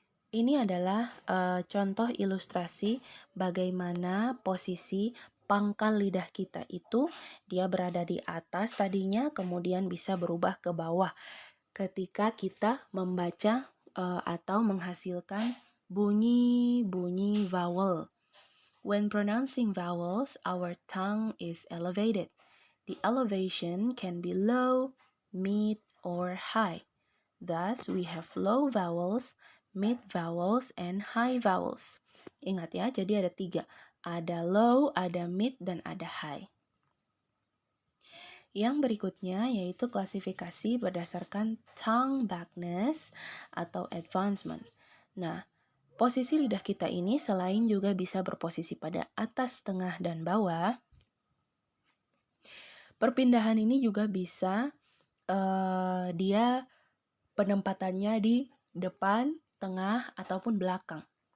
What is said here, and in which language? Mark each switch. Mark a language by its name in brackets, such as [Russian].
[Indonesian] Ini adalah contoh ilustrasi bagaimana posisi pangkal lidah kita itu dia berada di atas tadinya, kemudian bisa berubah ke bawah ketika kita membaca atau menghasilkan bunyi-bunyi vowel. [English] When pronouncing vowels, our tongue is elevated. The elevation can be low, mid, or high. Thus, we have low vowels, mid vowels, and high vowels. [Indonesian] Ingat ya, jadi ada 3. Ada low, ada mid, dan ada high. Yang berikutnya yaitu klasifikasi berdasarkan tongue backness atau advancement. Nah, posisi lidah kita ini selain juga bisa berposisi pada atas, tengah, dan bawah, perpindahan ini juga bisa dia penempatannya di depan, tengah, ataupun belakang.